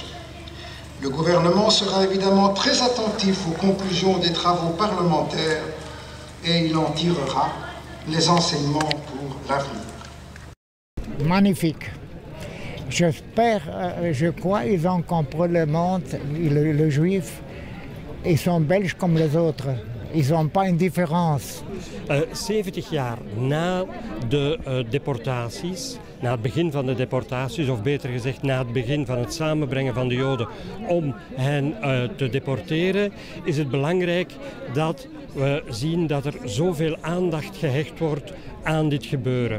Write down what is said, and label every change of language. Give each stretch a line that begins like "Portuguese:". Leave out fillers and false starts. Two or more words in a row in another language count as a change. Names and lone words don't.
French: Le gouvernement sera évidemment très attentif aux conclusions des travaux parlementaires et il en tirera les enseignements pour l'avenir. Magnifique. J'espère, je crois, ils ont compris le monde, le juif, ils sont belges comme les autres. Ils n'ont pas une différence.
Dutch: 70 jaar na de deportaties, na het begin van de deportaties, of beter gezegd na het begin van het samenbrengen van de Joden om hen te deporteren, is het belangrijk dat we zien dat er zoveel aandacht gehecht wordt aan dit gebeuren.